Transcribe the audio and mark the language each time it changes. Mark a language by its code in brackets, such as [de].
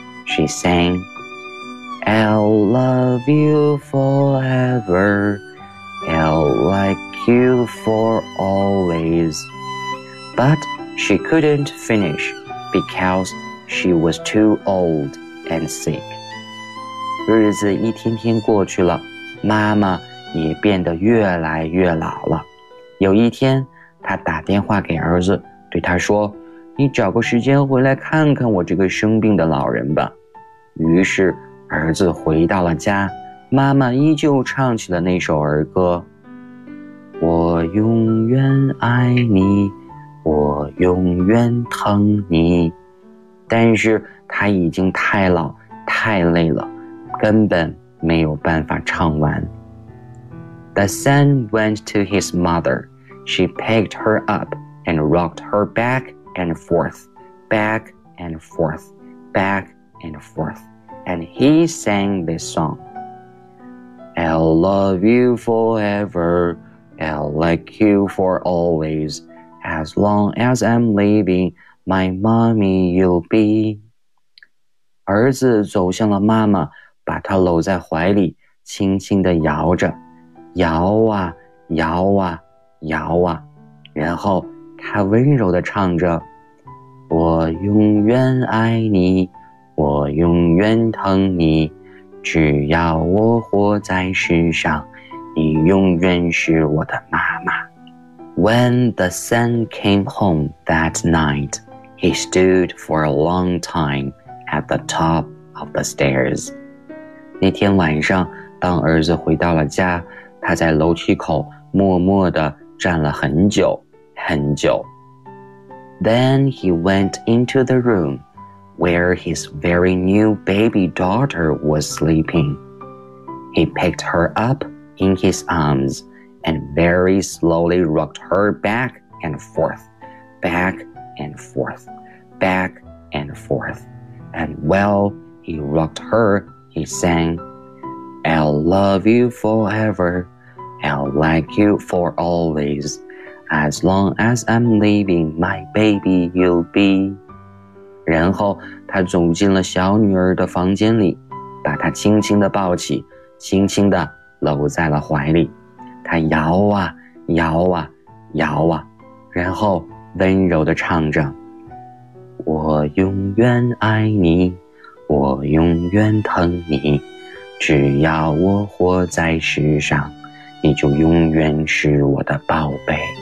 [en] She sang, I'll love you forever. I'll like you for always. But she couldn't finish, becauseShe was too old and sick. [zh] 日子一天天过去了，妈妈也变得越来越老了。有一天，她打电话给儿子，对他说，你找个时间回来看看我这个生病的老人吧。于是，儿子回到了家，妈妈依旧唱起了那首儿歌。我永远爱你，我永远疼你。但是他已经太老太累了，根本没有办法唱完。 [en] The son went to his mother. She picked her up and rocked her back and forth, back and forth, back and forth. And he sang this song. I'll love you forever. I'll like you for always. As long as I'm living,My mommy, you'll be. [zh] 儿子走向了妈妈，把她搂在怀里，轻轻地摇着，摇啊，摇啊，摇啊。然后他温柔地唱着，我永远爱你，我永远疼你，只要我活在世上，你永远是我的妈妈。 [en] When the son came home that night,He stood for a long time at the top of the stairs. [zh] 那天晚上，当儿子回到了家，他在楼梯口默默地站了很久，很久。 [en] Then he went into the room where his very new baby daughter was sleeping. He picked her up in his arms and very slowly rocked her back and forth, back and forth. Back and forth. And while he rocked her, he sang, I'll love you forever. I'll like you for always. As long as I'm living, my baby you'll be. [zh] 然后他走进了小女儿的房间里，把她轻轻地抱起，轻轻地搂在了怀里。他摇啊摇啊摇啊，然后温柔地唱着，我永远爱你，我永远疼你，只要我活在世上，你就永远是我的宝贝。